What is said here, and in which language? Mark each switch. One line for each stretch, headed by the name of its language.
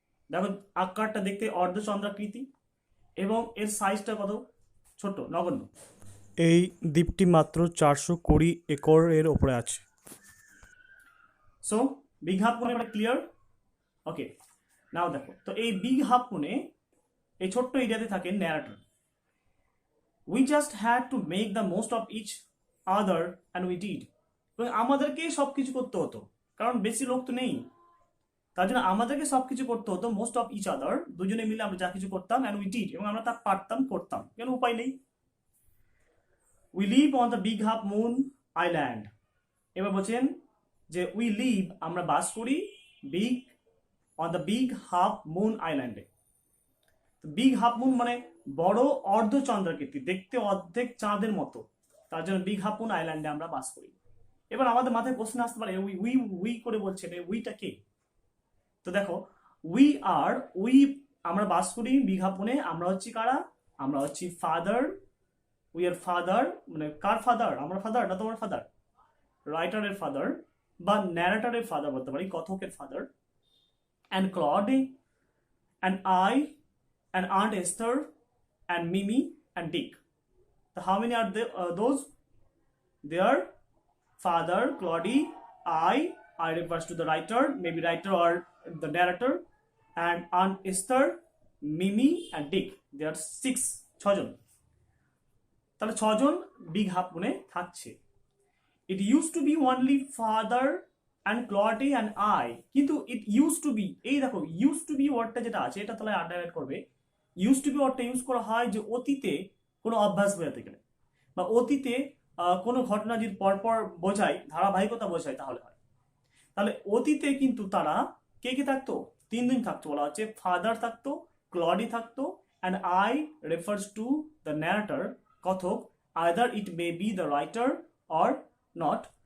Bangla: দেখো আকারটা দেখতে অর্ধচন্দ্রাকৃতি এবং এর সাইজটা কত ছোট, নগণ্য। এই দ্বীপটি মাত্র 420 একরের ওপরে আছে। সো বিগ হাফ মুনে এটা ক্লিয়ার? ওকে, নাও দেখো, তো এই বিগ হাফ মুনে এই ছোট্ট এরিয়াতে থাকে narrator.
English: We just had to make the most of each other and we did.
Bangla: এবং আমাদেরকে সবকিছু করতে হতো, কারণ বেশি লোক তো নেই। তার জন্য আমাদেরকে সবকিছু করতে হতো,
English: most of each other,
Bangla: দুজনে মিলে আমরা যা কিছু করতাম,
English: and we did,
Bangla: এবং আমরা তা পারতাম, করতাম, কেন উপায় নেই।
English: We live on the big half moon island.
Bangla: এবার বলছেন যে
English: we live,
Bangla: আমরা বাস করি, big, on the big half moon আইল্যান্ডে। বিগ হাফ মুন মানে বড় অর্ধচন্দ্রাকৃতি, দেখতে অর্ধেক চাঁদের মতো, তার জন্য বিগ হাফ মুন আইল্যান্ডে আমরা বাস করি। এবার আমাদের মাথায় প্রশ্ন আসতে পারে, উই উই উই করে বলছেন, উইটা কে? তো দেখো, উই আর উই, আমরা বাস করি বিগ হাফ মুনে, আমরা হচ্ছি কারা? আমরা হচ্ছি ফাদার, উই আর ফাদার, মানে কার ফাদার? আমরা ফাদার না তোমার ফাদার? রাইটারের ফাদার বা ন্যারেটারের ফাদার বলতে পারি, কথকের father,
English: And Claudie, and I, and Aunt Esther, and Mimi, and Dick. So how many are those? They are father, Claudie, I refers to the writer, maybe writer or the narrator, and Aunt Esther, Mimi, and Dick. They are 6,
Bangla: 6জন। তাহলে 6জন big half মুনে থাকছে।
English: It used to be only father and Claudie and I, কিন্তু it used to be,
Bangla: এই দেখো
English: used to be
Bangla: ওয়ার্ডটা যেটা আছে এটা তাহলে আন্ডারলাইন করবে। ইউজ টু বি ওয়ার্ডটা ইউজ করা হয় যে অতীতে কোনো অভ্যাস বোঝাতে গেলে, বা অতীতে কোনো ঘটনা যদি পরপর বোঝায়, ধারাবাহিকতা বোঝায়, তাহলে হয়। তাহলে অতীতে কিন্তু তারা কে কে থাকতো? 3 জন থাকতো, বলা হচ্ছে ফাদার থাকতো, ক্লডি থাকতো,
English: and I refers to the narrator,
Bangla: Kathak,
English: Either it may be the writer or not.